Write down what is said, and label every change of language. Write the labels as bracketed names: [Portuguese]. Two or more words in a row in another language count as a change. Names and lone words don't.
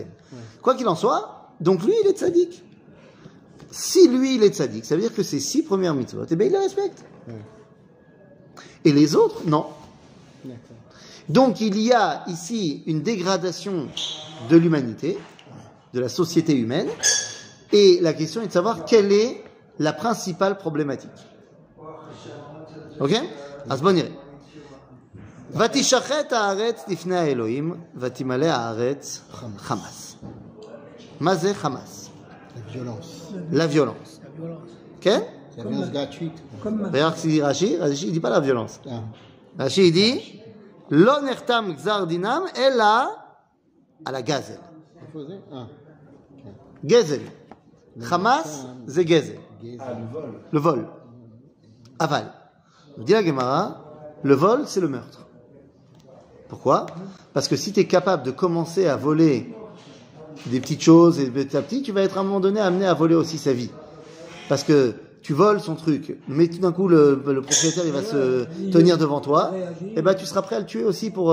[French] Quoi qu'il en soit, donc lui, il est tzaddik. Si lui, il est tzaddik, ça veut dire que ces 6 premières mitzvot, eh bien, il les respecte. Et les autres, non. Donc, il y a ici une dégradation de l'humanité, de la société humaine, et la question est de savoir quelle est la principale problématique. Ok? Asboniré. [Hebrew] ותשחט הארץ לפני האלוהים, ותמלא הארץ חמאס. מה זה חמאס? [French] La violence. La violence. La violence. [Hebrew] כן? [French] La violence gratuite. D'ailleurs, ce qu'il dit Rashi il dit pas la violence. Ah. Rashi, il dit [Hebrew] לא נחתם גזר דינם, אלא על הגזל. גזל. חמאס זה גזל. [French] Le vol. Aval. Nous dit la Gemara, le vol, c'est le meurtre. Pourquoi? Parce que si tu es capable de commencer à voler des petites choses et petit à petit, tu vas être à un moment donné amené à voler aussi sa vie. Parce que tu voles son truc, mais tout d'un coup le propriétaire il va se tenir devant toi, et ben tu seras prêt à le tuer aussi pour.